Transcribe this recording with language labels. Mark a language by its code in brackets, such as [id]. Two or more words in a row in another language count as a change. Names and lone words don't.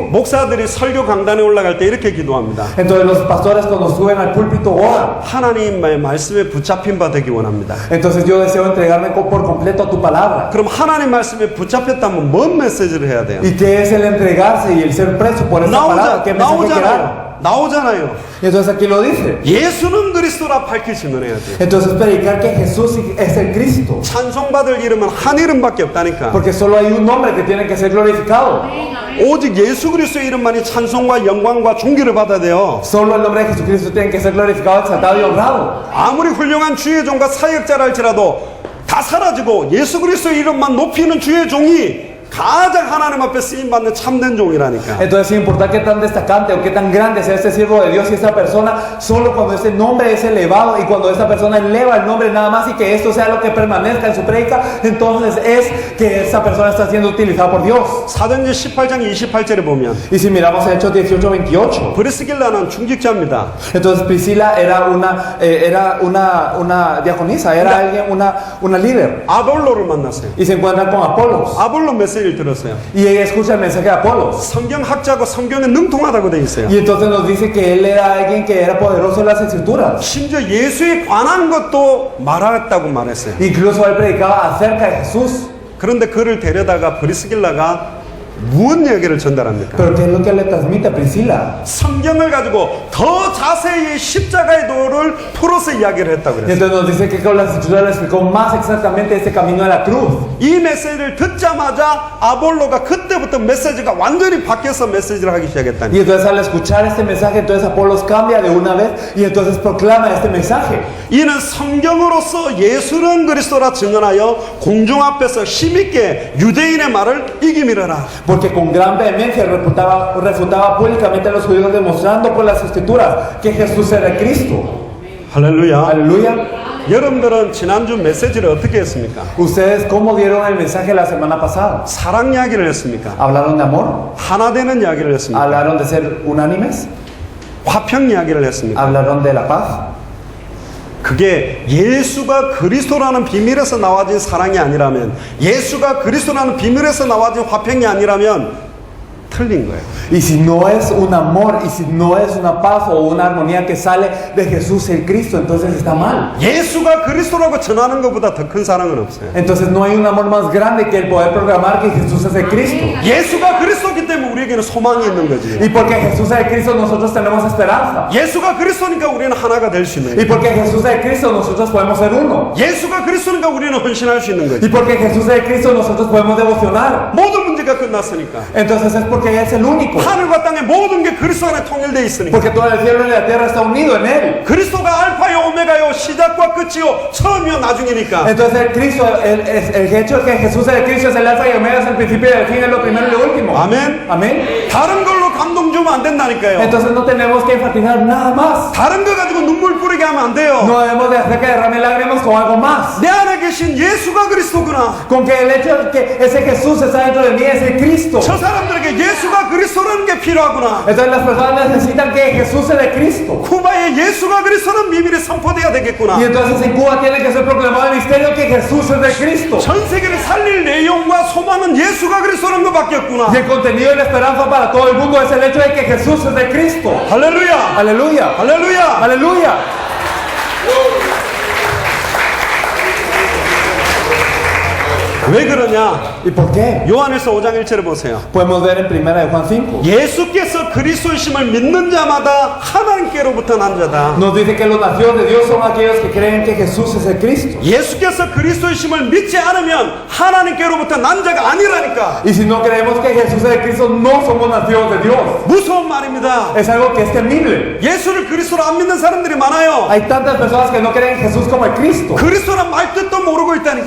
[ko] 목사들이 설교 강단에 올라갈 때 이렇게 기도합니다. [es] Entonces los pastores cuando suben al púlpito oran. [ko] 하나님의 말씀에 붙잡힌 바 되기 원합니다. [es] Entonces yo deseo entregarme por completo a tu palabra. [ko] 그럼 하나님 말씀에 붙잡혔다면 뭔 메시지를 해야 돼요? [es] ¿Y qué es el entregarse y el ser preso por esa palabra? ¿Qué mensaje que dar? [ko] 나오잖아요. [es] Y entonces aquí lo dice. [ko] 예수는 그리스도라 밝히 증언해야 돼요. [es] Entonces predicar que Jesús es el Cristo. [ko] 찬송받을 이름은 한 이름밖에 없다니까. [es] Porque solo hay un nombre que tiene que ser glorificado. [ko] 오직 예수 그리스도의 이름만이 찬송과 영광과 존귀를 받아야 돼요. [es] Solo el nombre de Jesucristo tiene que ser glorificado, exaltado y honrado. [ko] 아무리 훌륭한 주의 종과 사역자라 할지라도 다 사라지고 예수 그리스도의 이름만 높이는 주의 종이 가장 하나님 앞에 쓰임받는 참된 종이라니까. [es] Entonces, sin importar qué tan destacante o qué tan grande sea este siervo de Dios y esta persona, solo cuando ese nombre es elevado y cuando esta persona eleva el nombre nada más y que esto sea lo que permanezca en su prédica, entonces es que esa persona está siendo utilizada por Dios. [ko] 사도행전 18장 28절에 보면 [es] Y si miramos en Hechos 18:28, [ko] 브리스길라는 중직자입니다. [es] entonces Priscila era una diaconisa, era alguien, una líder. [ko] 아볼로를 만났어요. [es] Y se encuentra con Apolos. [ko] 아볼로 메시지를 들었어요. [es] Y ella escucha el mensaje de Apolos. [ko] 성경학자고 성경에 능통하다고 돼 있어요. [es] Y entonces nos dice que él era alguien que era poderoso en las escrituras. [ko] 심지어 예수에 관한 것도 말했다고 말했어요. [es] Incluso él predicaba acerca de Jesús. [ko] 그런데 그를 데려다가 브리스길라가 무슨 얘기를 전달합니까? [es] Pero ¿qué es lo que le transmite a Priscila? [ko] 성경을 가지고 더 자세히 십자가의 도를 풀어서 이야기를 했다고 [es] Y [ko] 그랬어요. [es] entonces nos dice que con las escrituras le explicó más exactamente este camino de la cruz. [ko] 이 메시지를 듣자마자 아볼로가 그때부터 메시지가 완전히 바뀌어서 메시지를 하기 시작했다니. [es] Y entonces al escuchar este mensaje, entonces Apolos cambia de una vez y entonces proclama este mensaje. [ko] 이는 성경으로서 예수는 그리스도라 증언하여 공중 앞에서 힘있게 유대인의 말을 이기밀어라. [es] Porque con gran vehemencia refutaba públicamente a los judíos demostrando por las escrituras que Jesús era el Cristo. [ko] 할렐루야. [es] Aleluya. [ko] 여러분들은 지난주 메시지를 어떻게 했습니까? [es] ¿Ustedes cómo dieron el mensaje la semana pasada? [ko] 사랑 이야기를 했습니까? [es] ¿Hablaron de amor? [ko] 하나 되는 이야기를 했습니까? [es] ¿Hablaron de ser unánimes? [ko] 화평 이야기를 했습니까? [es] ¿Hablaron de la paz? [ko] 그게 예수가 그리스도라는 비밀에서 나와진 사랑이 아니라면, 예수가 그리스도라는 비밀에서 나와진 화평이 아니라면 틀린 거예요. [es] Y si no es un amor, y si no es una paz o una armonía que sale de Jesús el Cristo, entonces está mal. [ko] 예수가 그리스도라고 전하는 것보다 더 큰 사랑은 없어요. [es] Entonces no hay un amor más grande que el poder proclamar que Jesús es el Cristo. [ko] 예수가 그리스도기 때문에 우리에게는 소망이 있는 거지. [es] Y porque Jesús es el Cristo, nosotros tenemos esperanza. [ko] 예수가 그리스도니까 우리는 하나가 될 수 있는 [es] Y [ko] 거지. [es] porque Jesús es el Cristo, nosotros podemos ser uno. [ko] 예수가 그리스도니까 우리는 헌신할 수 있는 [es] Y [ko] 거지. [es] porque Jesús es el Cristo, nosotros podemos devocionar. [ko] 모든 문제가 끝났으니까. [es] Entonces es porque Él es el único. [ko] 하늘과 땅의 모든 게 그리스도 안에 통일되어 있으니까. [es] Porque todo el cielo y la tierra está unido en Él. [ko] 그리스도가 알파요 오메가요 시작과 끝이요 처음이요 나중이니까. [es] Entonces el Cristo, el hecho de que Jesús es el Cristo, es el alfa y omega, es el principio y el fin, es lo primero y lo último. [ko] 아멘. [es] Amén. [ko] 다른 걸로 감동 주면 안 된다니까요. [es] Entonces no tenemos que enfatizar nada más. [ko] 다른 거 가지고 눈물 뿌리게 하면 안 돼요. [es] No debemos de hacer que derrame lágrimas con algo más. [ko] 내 안에 계신 예수가 그리스도구나. [es] Con que el hecho de que ese Jesús está dentro de mí es el Cristo. [ko] 저 사람들에게 예수가 그리스도라는 게 필요하구나. [es] Entonces las personas necesitan que Jesús es el Cristo. [ko] 쿠바에 예수가 그리스도는 비밀이 선포돼야 되겠구나. [es] Y entonces en Cuba tiene que ser proclamado el misterio que Jesús es el Cristo. [ko] 전 세계를 살릴 내용과 소망은 예수가 그리스도라는 것밖에 없구나. [es] Y el contenido y la esperanza para todo el mundo es el hecho de que Jesús es el Cristo. [ko] 할렐루야. [es] Aleluya. [ko] 할렐루야. [es] Aleluya. [ko] 왜 그러냐? [es] ¿Y por qué? [ko] 요한일서 5장 1절에 보세요. [es] Podemos ver en 1 de Juan 5. [ko] 예수께서 그리스도이심을 믿는 자마다 하나님께로부터 난 자다. [es] Nos dice que los nacidos de Dios son aquellos que creen que Jesús es el Cristo. [ko] 예수께서 그리스도이심을 믿지 않으면 하나님께로부터 난 자가 아니라니까. [es] Y si no creemos que Jesús es el Cristo, no somos nacidos de Dios. [ko] 무서운 말입니다. [es] Es algo que es temible. [ko] 예수를 그리스도로 안 믿는 사람들이 많아요. [es] Hay tantas personas que no creen en Jesús como el Cristo. [ko] 그리스도란 말뜻도 모르고 있다니까.